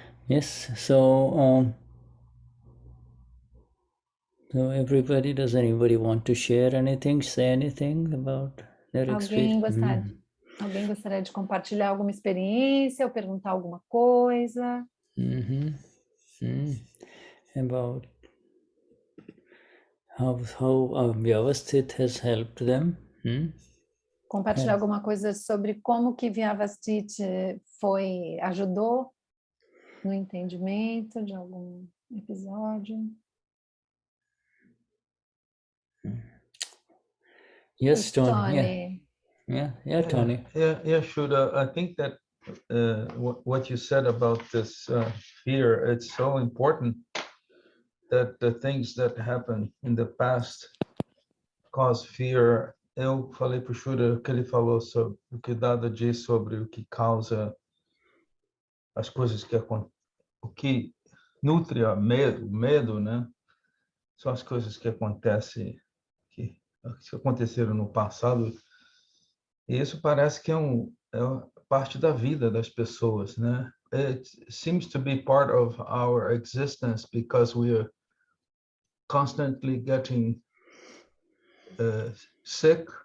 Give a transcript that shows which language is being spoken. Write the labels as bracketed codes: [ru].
[en] Yes, so so everybody, does anybody want to share anything, say anything about their experience? [pt] Alguém gostaria de compartilhar alguma experiência ou perguntar alguma coisa? [en] About how Vyavasthit has helped them. [pt] Compartilhar alguma coisa sobre como que Vyavasthit ajudou no entendimento de algum episódio? [en] Yes, Tony. Yeah, Tony. Yeah, Shuddha. I think that what you said about this fear, it's so important that the things that happened in the past cause fear. [pt] Eu falei para o Shuddha que ele falou sobre o que Dada diz sobre o que causa as coisas que acontecem, o que nutre o medo, né? São as coisas que acontecem, que aconteceram no passado. E isso parece que é parte da vida das pessoas, né? [en] It seems to be part of our existence because we are constantly getting sick.